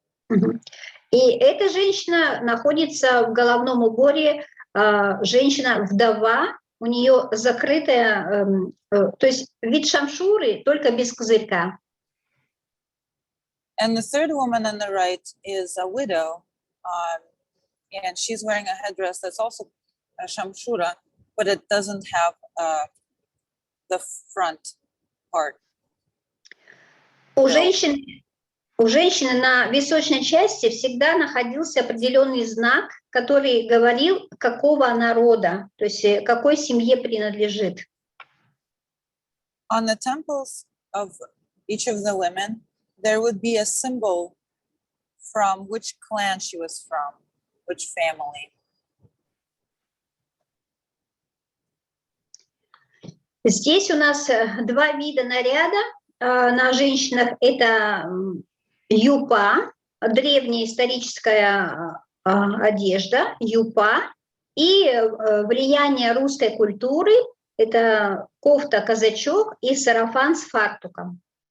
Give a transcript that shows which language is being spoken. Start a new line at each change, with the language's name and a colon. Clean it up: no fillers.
Russian: Мгм. И эта женщина находится в головном уборе, женщина-вдова, у нее закрытая, то есть вид шамшуры, только без козырька.
English: And the third woman on the right is a widow, and she's wearing a headdress that's also a shamshura, but it doesn't have the front part.
Russian: У женщины на височной части всегда находился определенный знак, который говорил, какого она рода, то есть какой семье принадлежит.
English: On the temples of each of the women, there would be a symbol from which clan she was from, which family.
Russian: Здесь у нас 2 вида наряда на женщинах. Это юпа, древняя историческая одежда, юпа, и влияние русской культуры – это кофта-казачок и сарафан с фартуком.